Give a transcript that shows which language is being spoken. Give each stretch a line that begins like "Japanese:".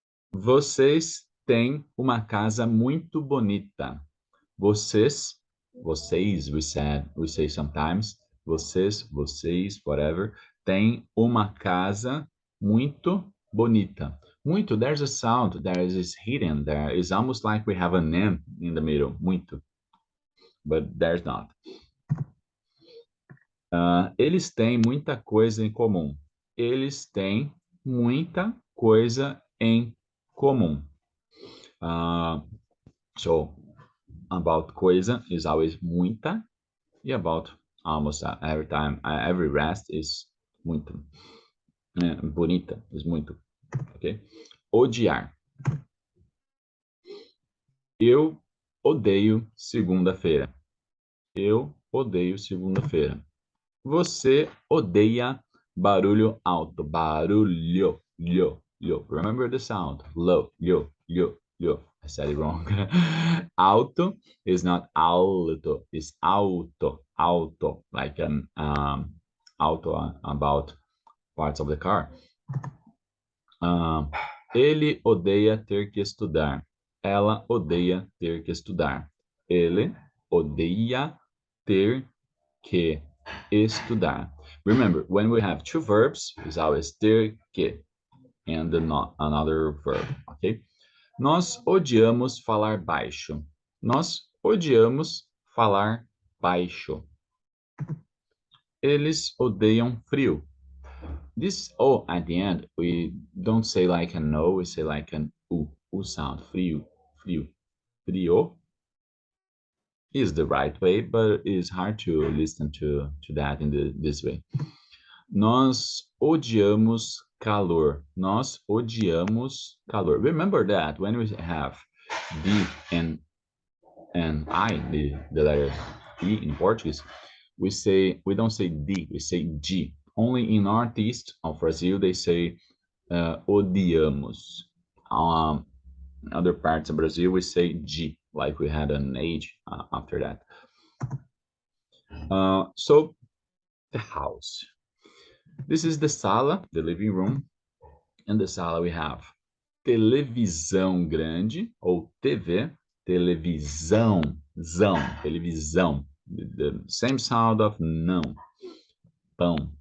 Portuguese: Vocês têm uma casa muito bonita. Vocês,
English: we say sometimes,
Portuguese: vocês,
English: whatever,
Portuguese: têm uma casa muito bonita.
English: Muito, there's a sound, there is hidden, there is almost like we have an N in the middle, muito. But there's not.
Portuguese: Eles têm muita coisa em comum. Eles têm muita coisa em comum.
English: So, about coisa is always muita, e about almost every time, every rest is muito.
Portuguese: Bonita is muito,
English: ok? Odiar.
Portuguese: Eu odeio segunda-feira. Eu odeio segunda-feira. Você odeia barulho alto. Barulho, lho.
English: Remember the sound.
Portuguese: Lo, lho.
English: Yo, I said it wrong. Auto is not auto, it's auto, auto, like an auto about parts of the car.
Portuguese: Ele odeia ter que estudar. Ela odeia ter que estudar. Ele odeia ter que estudar.
English: Remember, when we have two verbs, it's always ter que and not another verb, ok?
Portuguese: Nós odiamos falar baixo. Nós odiamos falar baixo. Eles odeiam frio.
English: This O at the end, we don't say like an O, we say like an U sound.
Portuguese: Frio, frio.
English: Frio is the right way, but it's hard to listen to that in this way.
Portuguese: Nós odiamos calor. Nós odiamos calor.
English: Remember that when we have D and I, the letter E in Portuguese, we don't say D, we say G. Only in northeast of Brazil they say odiamos. Other parts of Brazil we say G, like we had an H after that. So the house. This is the sala, the living room. In the sala we have
Portuguese: televisão grande ou
English: TV, televisão, televisão. The same sound of não, pão.